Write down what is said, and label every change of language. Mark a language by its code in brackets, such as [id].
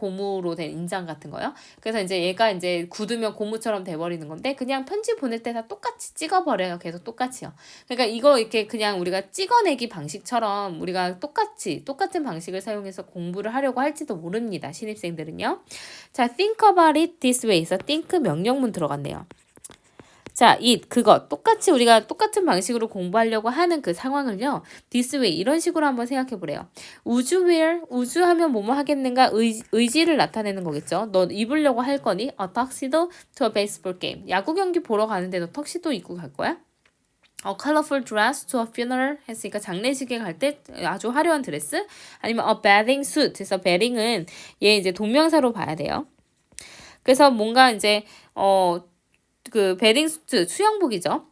[ko] 고무로 된 인장 같은 거요. 그래서 이제 얘가 이제 굳으면 고무처럼 돼버리는 건데 그냥 편지 보낼 때 다 똑같이 찍어버려요. 계속 똑같이요. 그러니까 이거 이렇게 그냥 우리가 찍어내기 방식처럼 우리가 똑같은 방식을 사용해서 공부를 하려고 할지도 모릅니다. 신입생들은요. 자, [en] think about it this way [ko] 에서 think 명령문 들어갔네요. 자, 그것 똑같이 우리가 똑같은 방식으로 공부하려고 하는 그 상황을요. [en] this way [ko] 이런 식으로 한번 생각해 보래요. 우주하면 뭐뭐 하겠는가 의지를 나타내는 거겠죠. 너 입으려고 할 거니? [en] A tuxedo to a baseball game. [ko] 야구 경기 보러 가는데 너 턱시도 입고 갈 거야? [en] colorful dress to a funeral [ko] 했으니까 장례식에 갈 때 아주 화려한 드레스 아니면 [en] a bathing suit [ko] 해서 bathing은 얘 이제 동명사로 봐야 돼요. 그래서 뭔가 이제 그 베딩 수트 수영복이죠.